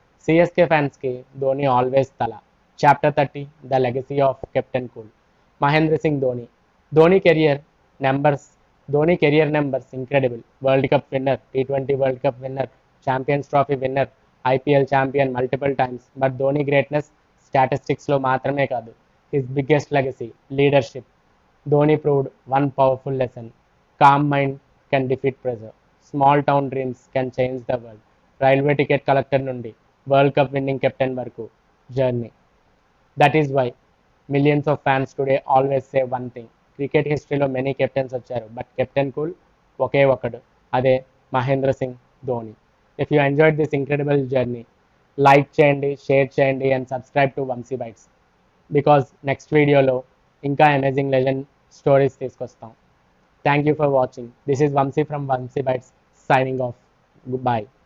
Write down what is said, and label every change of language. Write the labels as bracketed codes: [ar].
[te] CSK ఫ్యాన్స్కి Dhoni always తల. Chapter 30, [en] The legacy of captain cool. [te] Mahindra Singh Dhoni. Dhoni career numbers Dhoni career numbers incredible. [en] World cup winner, T20 world cup winner, champions trophy winner, IPL champion multiple times. [te] But Dhoni greatness స్టాటిస్టిక్స్లో మాత్రమే కాదు, [en] His biggest legacy leadership. Dhoni proved one powerful lesson: calm mind can defeat pressure. Small town dreams can change the world. [te] Railway ticket collector నుండి world cup winning captain వరకు journey. [en] that is why millions of fans today always say one thing: [te] cricket హిస్టరీలో many captains వచ్చారు, but captain cool ఒకే ఒకడు, అదే Mahindra Singh Dhoni. [en] if you enjoyed this incredible journey, [te] like చేయండి, share చేయండి and subscribe to Vamsi bytes, because next వీడియోలో ఇంకా amazing legend stories తీసుకొస్తాం. [en] Thank you for watching. This is Vamshi from Vamshi bytes signing off. Goodbye.